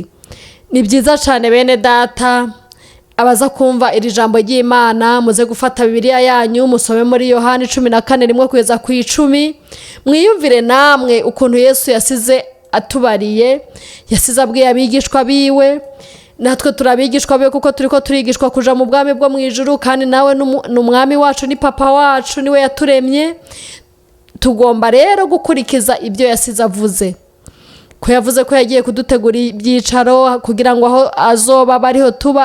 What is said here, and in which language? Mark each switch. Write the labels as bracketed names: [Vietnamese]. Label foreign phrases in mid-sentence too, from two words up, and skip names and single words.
[Kinyarwanda] Ni byiza cyane bene data, abaza kumva iri jambo ry'Imana, muze gufata Bibiliya yanyu, musome muri Yohana 14:1-10. [Rundi] Mwiyumvire namwe ukuntu Yesu yasize atubariye, yasize abwiye abigishwa biwe. Natwe turabigishwa be kuko turiko turigishwa kuja mu bwami bwo mu ijuru, kandi nawe n'umwami wacu, ni papa wacu, niwe yaturemye. Tugomba rero gukurikiza ibyo yasize avuze, ko yavuze ko yagiye kudutegura ibyicaro kugira ngo aho azoba bariho tuba.